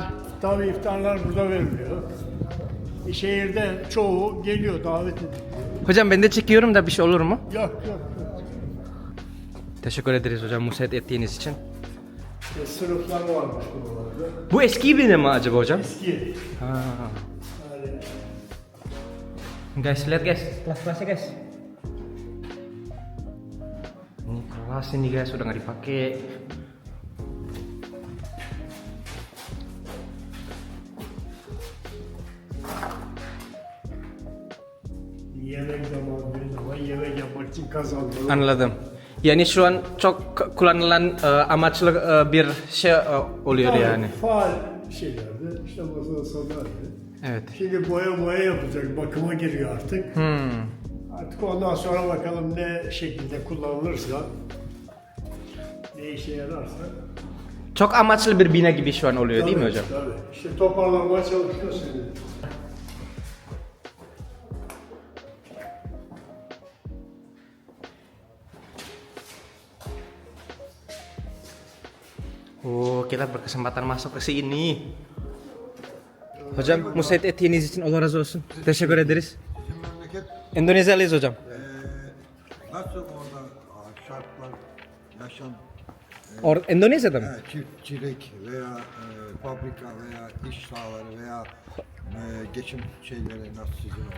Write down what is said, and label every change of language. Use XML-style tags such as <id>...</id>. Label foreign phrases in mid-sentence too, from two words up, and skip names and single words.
<tr>Tabii iftarlar burada veriliyor. Şehirde çoğu geliyor, davet ediliyor. Hocam ben de çekiyorum da bir şey olur mu? Yok. Teşekkür ederiz hocam müsaade ettiğiniz için. İşte sınıflar varmış buralarda. Bu eski bina mi acaba hocam? Eski. Ha. Yani</tr> <id>Guys, lihat guys, kelas-kelasnya guys. Ini kelas ini guys, udah nggak dipakai.</id> <tr>yemek zamanı bir zaman yemek yapmak için kazandılar. Anladım. Yani şu an çok kullanılan amaçlı bir şey oluyor yani. Faal şeylerdi. İşte masada sanardı. Evet. Şimdi boya yapacak, bakıma giriyor artık. Artık ondan sonra bakalım ne şekilde kullanılırsa, ne işe yararsa. Çok amaçlı bir bina gibi şu an oluyor değil mi hocam? Tabii. İşte toparlanmaya çalışıyor şimdi.</tr> <id>Oh, kita berkesempatan masuk ke sini.</id> <tr>Hocam, müsait ettiğiniz için Allah razı olsun. Teşekkür ederiz. bizim memleket Endonezyalıyız hocam. nasıl orada şartlar, yaşam, Endonezya'da mı? çiftçilik veya fabrika veya iş sahaları veya geçim şeyleri nasıl sizin orada?</tr>